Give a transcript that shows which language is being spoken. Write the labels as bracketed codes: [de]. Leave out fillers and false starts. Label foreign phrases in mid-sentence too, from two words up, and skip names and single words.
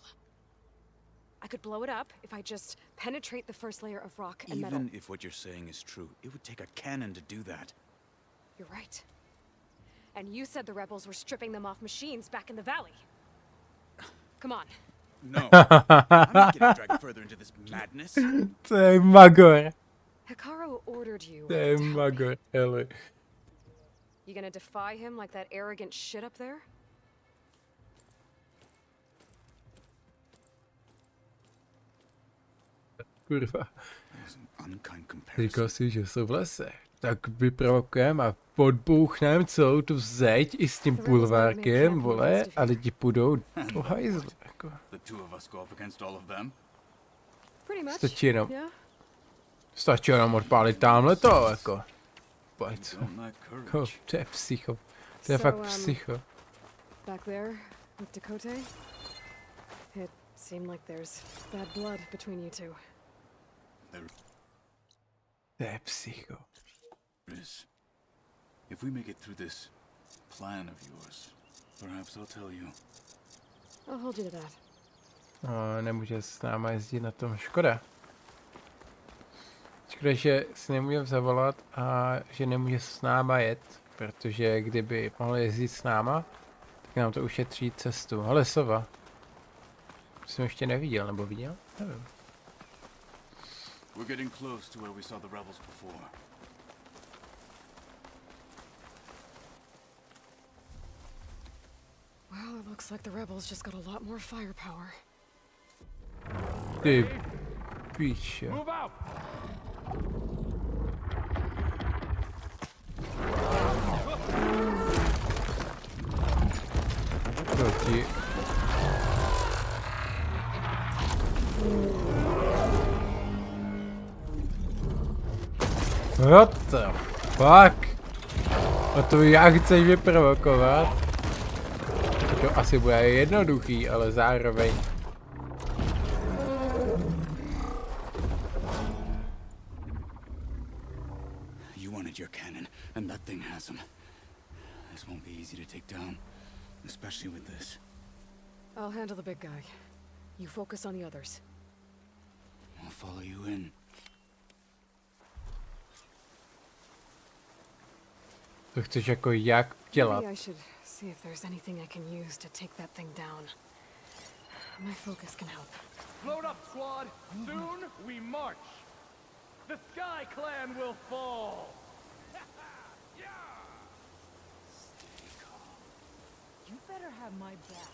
[en] I could blow it up if I just penetrate the first layer of rock and metal. Even if what you're saying is true, it would take a cannon to do that. You're right. And you said the rebels were stripping them off machines back in the valley. Come on. No. I'm not getting dragged further into this madness. [cs] To je magor. [en] Hikaru ordered you [cs] To je [en] to help me. [cs] magor, hele. [en] You gonna defy him like that arrogant shit up there? [cs] Kurva. [en] That was an unkind comparison. [cs] Říkal si, že jsou v lese. Tak vyprovokujeme a podbouchneme celou tu zeď i s tím bulvárkem, vole, a lidi půjdou do hajzlu, jako. [en] The two of us go up against all of them. Pretty much. [cs] Stačí jenom odpálit tamhle to, jako. Pojď. Jako, to je psycho. To je fakt psycho. [en] Back there with Dakote, it seemed like there's bad blood between you two. [cs] To je psycho. [en] If we make it through this plan of yours, perhaps I'll tell you. I'll hold you to that. [cs] No, nemůže s náma jezdit na tom, škoda. Škoda, že si nemůžeme zavolat a že nemůže s náma jet, protože kdyby mohl jezdit s náma, tak nám to ušetří cestu. Ale sova. Jsem ještě neviděl, nebo viděl? Nevím. [en] We're getting close to where we saw the rebels before. Well, it looks like the rebels just got a lot more firepower. [cs] Ty píče. [en] Move out! [cs] Proti. [en] What the fuck? [cs] A to jak chceš vyprovokovat? To asi bude jednoduchý, ale zároveň. [en] You wanted your cannon, and that thing has him. This won't be easy to take down, especially with this. I'll handle the big guy. You focus on the others. I'll follow you in. [cs] To chceš jako jak dělat? [en] Maybe I should see if there's anything I can use to take that thing down. My focus can help. Load up, squad! Soon we march! The Sky Clan will fall! You better have my back.